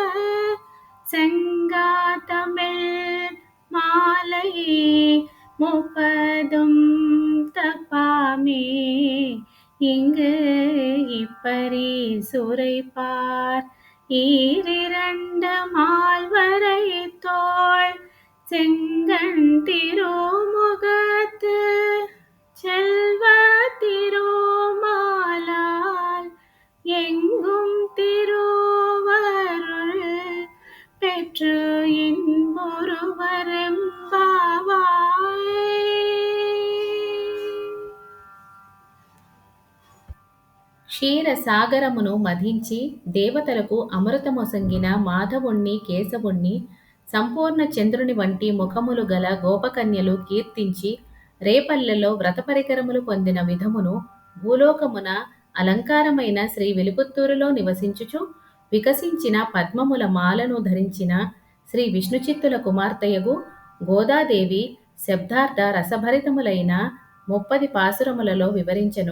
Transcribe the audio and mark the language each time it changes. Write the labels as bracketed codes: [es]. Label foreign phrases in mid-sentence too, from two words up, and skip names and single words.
[ta] செங்காதமிழ் மாலை முப்பதும் தப்பாமே இங்கு இப்பரி சுரைப்பார் ஈரிரண்டு மால்வரை தோள் செங்கண் திருமுகத்து செல்வ திருமாலால் எங்கும் திருவருள் பெற்று இன்புறுவரெம்பாவாய். [te] క్షీరసాగరమును మధించి దేవతలకు అమృతమొసంగిన మాధవుణ్ణి కేశవుణ్ణి సంపూర్ణ చంద్రుని వంటి ముఖములు గల గోపకన్యలు కీర్తించి రేపల్లెలో వ్రతపరికరములు పొందిన విధమును భూలోకమున అలంకారమైన శ్రీ విలుపుత్తూరులో నివసించుచు వికసించిన పద్మముల మాలను ధరించిన శ్రీ విష్ణుచిత్తుల కుమార్తెయగు గోదాదేవి శబ్దార్థ రసభరితములైన 30 పాసురములలో వివరించెను.